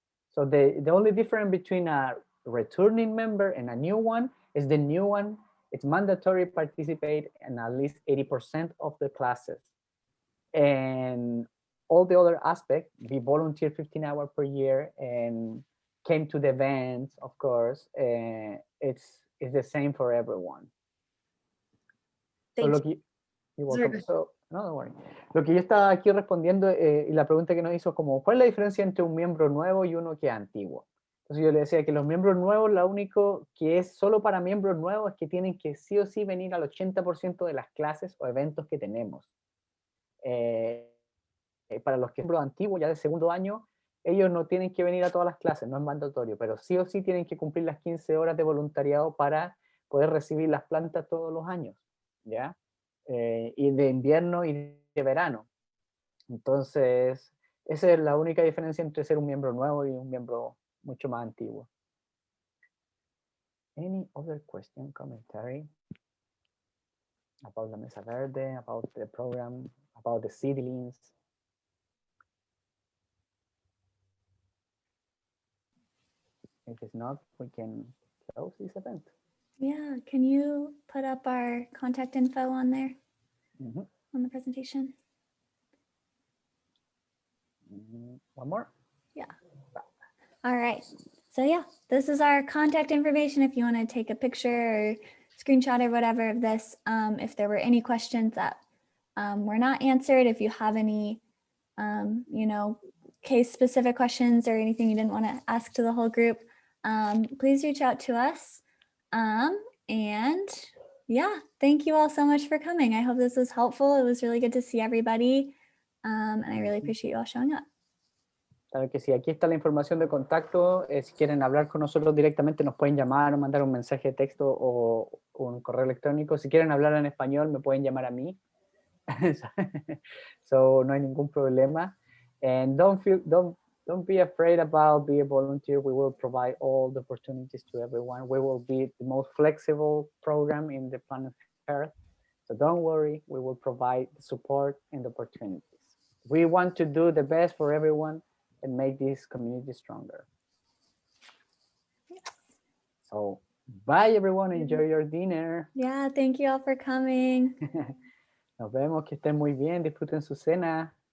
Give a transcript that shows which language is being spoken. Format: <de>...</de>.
<en>So the only difference between a returning member and a new one is the new one, it's mandatory participate in at least 80% of the classes. And all the other aspects, we volunteer 15 hours per year and came to the events, of course, it's the same for everyone. So</en> <es>lo que,</es> <en>you're welcome. So, no, don't worry.</en> <es>Lo que yo estaba aquí respondiendo y la pregunta que nos hizo como, ¿cuál es la diferencia entre un miembro nuevo y uno que es antiguo? Entonces yo le decía que los miembros nuevos, lo único que es solo para miembros nuevos es que tienen que sí o sí venir al 80% de las clases o eventos que tenemos. Para los que son miembros antiguos, ya de segundo año, ellos no tienen que venir a todas las clases, no es mandatorio, pero sí o sí tienen que cumplir las 15 horas de voluntariado para poder recibir las plantas todos los años, ¿ya? Y de invierno y de verano. Entonces, esa es la única diferencia entre ser un miembro nuevo y un miembro mucho más antiguo.</es> <en>Any other question, commentary about la Mesa Verde, about the program, about the seedlings? If it's not, we can close this event. Yeah, can you put up our contact info on there on the presentation? One more? Yeah. All right. So yeah, this is our contact information if you want to take a picture or screenshot or whatever of this. If there were any questions that were not answered, if you have any, you know, case specific questions or anything you didn't want to ask to the whole group, please reach out to us. And yeah, thank you all so much for coming. I hope this was helpful. It was really good to see everybody. And I really appreciate you all showing up.</en> <es>Claro que sí, aquí está la información de contacto. Si quieren hablar con nosotros directamente, nos pueden llamar o mandar un mensaje de texto o un correo electrónico. Si quieren hablar en español, me pueden llamar a mí. So, no hay ningún problema.</es> <en>And don't be afraid about being a volunteer. We will provide all the opportunities to everyone. We will be the most flexible program in the planet Earth. So don't worry, we will provide the support and the opportunities. We want to do the best for everyone and make this community stronger. Yes. So bye everyone, enjoy your dinner. Yeah, thank you all for coming.</en> <es>Nos vemos, que estén muy bien, disfruten su cena.</es>